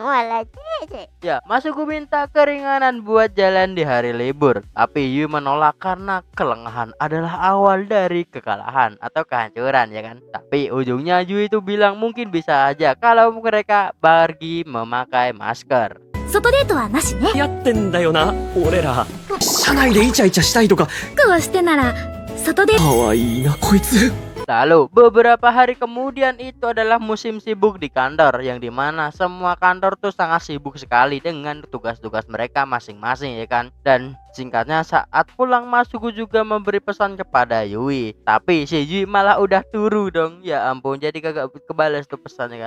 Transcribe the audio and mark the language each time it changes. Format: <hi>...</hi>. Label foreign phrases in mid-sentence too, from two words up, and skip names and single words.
<id>Wala cici. Ya, Masugu minta keringanan buat jalan di hari libur. Tapi Yui menolak karena kelengahan adalah awal dari kekalahan atau kehancuran ya kan. Tapi ujungnya Yui itu bilang mungkin bisa aja kalau mereka pergi memakai masker.</id> <ja>外デートはなしね。やってんだよな、俺ら。車内でイチャイチャしたいとか。苦をしてなら外で。かわいいな、こいつ。</ja> <id>Lalu beberapa hari kemudian itu adalah musim sibuk di kantor yang dimana semua kantor tuh sangat sibuk sekali dengan tugas-tugas mereka masing-masing ya kan. Dan singkatnya saat pulang Masugu juga memberi pesan kepada Yui. Tapi si Yui malah udah turu dong. Ya ampun, jadi kagak kebales tuh pesannya kan.</id>